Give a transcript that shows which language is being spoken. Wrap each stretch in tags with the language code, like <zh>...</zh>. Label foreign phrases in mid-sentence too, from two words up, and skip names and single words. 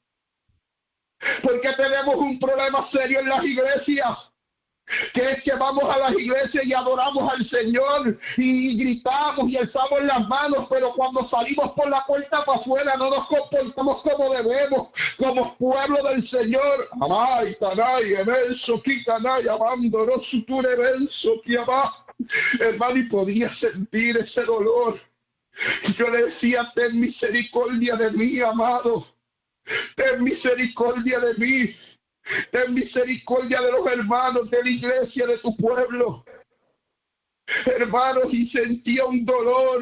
<es>Porque tenemos un problema serio en las iglesias, que es que vamos a las iglesias y adoramos al Señor y gritamos y alzamos las manos, pero cuando salimos por la puerta para afuera no nos comportamos como debemos, como pueblo del Señor. Amay, tanay, ebenso, quitanay, amándonos, suture, ebenso, quiamá. Hermano, y podía sentir ese dolor. Yo le decía, ten misericordia de mí, amado. Ten misericordia de mí. Ten misericordia de los hermanos de la iglesia de tu pueblo. Hermanos, y sentía un dolor.</es>